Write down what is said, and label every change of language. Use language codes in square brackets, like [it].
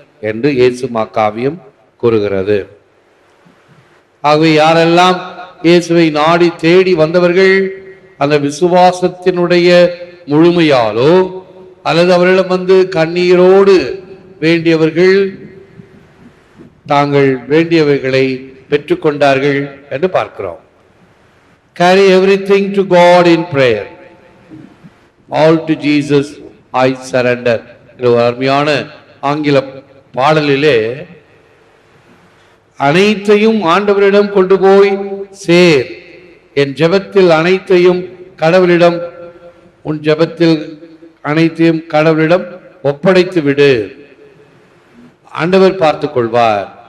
[ta] என்று இயேசு மாக்காவியம் கூறுகிறது. ஆகவே யாரெல்லாம் இயேசுவை நாடி தேடி வந்தவர்கள் அந்த விசுவாசத்தினுடைய முழுமையாலோ அல்லது அவரிடம் வந்து கண்ணீரோடு வேண்டியவர்கள் தாங்கள் வேண்டியவைகளை பெற்றுக்கொண்டார்கள் என்று பார்க்கிறோம். [en] Carry everything to God in prayer. All to Jesus I surrender. [ta] இது ஒரு அருமையான ஆங்கில பாடலிலே அனைத்தையும் ஆண்டவரிடம் கொண்டு போய் சேர், என் ஜெபத்தில் அனைத்தையும் கடவுளிடம், உன் ஜெபத்தில் அனைத்தையும் கடவுளிடம் ஒப்படைத்து விடு, ஆண்டவர் பார்த்துக் கொள்வார்.